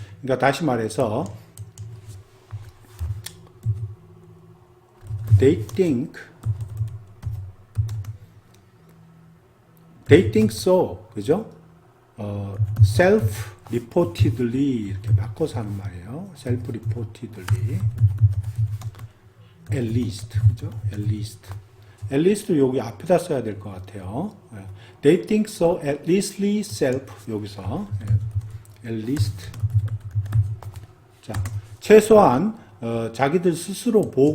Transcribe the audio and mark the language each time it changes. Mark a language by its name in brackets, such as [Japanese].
[Korean] 그러니까 다시 말해서 [English] they think so, [Korean] 그죠? self-reportedly 이렇게 바꿔서 하는 말이에요. [English] self-reportedly, at least, 그죠? [Korean] at least 여기 앞에다 써야 될 것 같아요. [English] They think so, at leastly self, [Korean] 여기서 [English] at least. [Korean] 자, 최소한 자기들 스스로